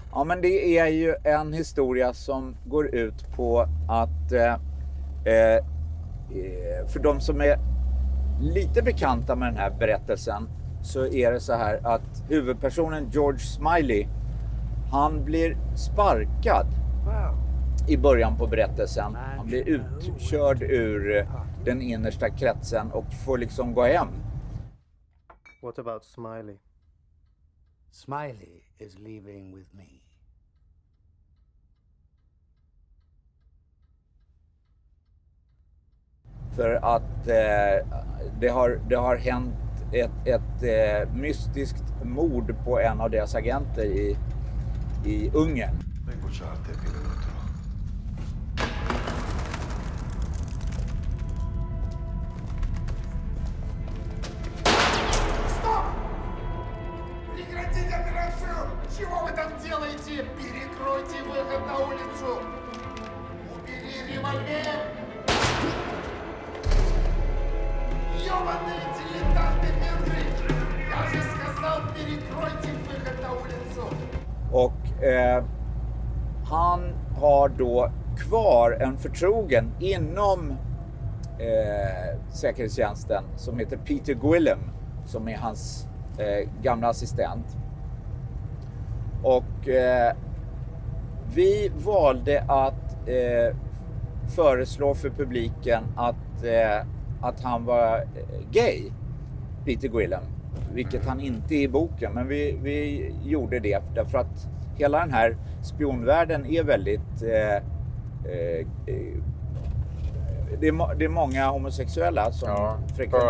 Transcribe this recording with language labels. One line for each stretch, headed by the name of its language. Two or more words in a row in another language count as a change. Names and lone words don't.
Swedish: Ja, men det är ju en historia som går ut på att för de som är lite bekanta med den här berättelsen så är det så här att huvudpersonen George Smiley, han blir sparkad i början på berättelsen. Han blir utkörd ur den innersta kretsen och får liksom gå hem.
English: What about Smiley? Smiley is leaving with me.
Swedish: För att det har hänt ett mystiskt mord på en av deras agenter i Ungern.
Russian: Прекратите операцию! Чего вы там делаете? Перекройте выход на улицу! Убери револьвер! Ёбаные дилетанты миры! Я же сказал, перекройте выход на улицу!
Swedish: Och han har då kvar en förtrogen inom säkerhetstjänsten som heter Peter Guilhem, som är hans gamla assistent. Och vi valde att föreslå för publiken att han var gay, Peter Guilhem, vilket han inte är i boken, men vi gjorde det därför att hela den här spionvärlden är väldigt det är många homosexuella som frekventerar.